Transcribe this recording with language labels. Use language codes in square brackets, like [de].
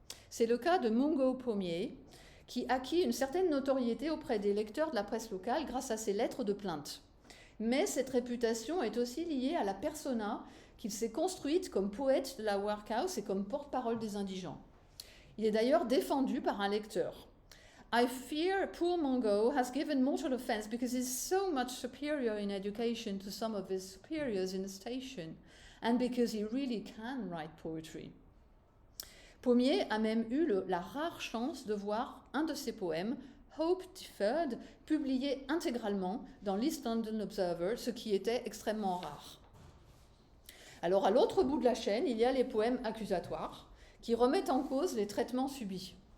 [fr] C'est le cas de Mungo Pommier, qui acquit une certaine notoriété auprès des lecteurs de la presse locale grâce à ses lettres de plainte. Mais cette réputation est aussi liée à la persona qu'il s'est construite comme poète de la workhouse et comme porte-parole des indigents. Il est d'ailleurs défendu par un lecteur. [en] I fear poor Mungo has given mortal offense because he is so much superior in education to some of his superiors in the station, and because he really can write poetry. [fr] Pommier a même eu la rare chance de voir un de ses poèmes, Hope Deferred, publié intégralement dans l'East London Observer, ce qui était extrêmement rare. Alors à l'autre bout de la chaîne, il y a les poèmes accusatoires, qui remettent en cause les traitements subis.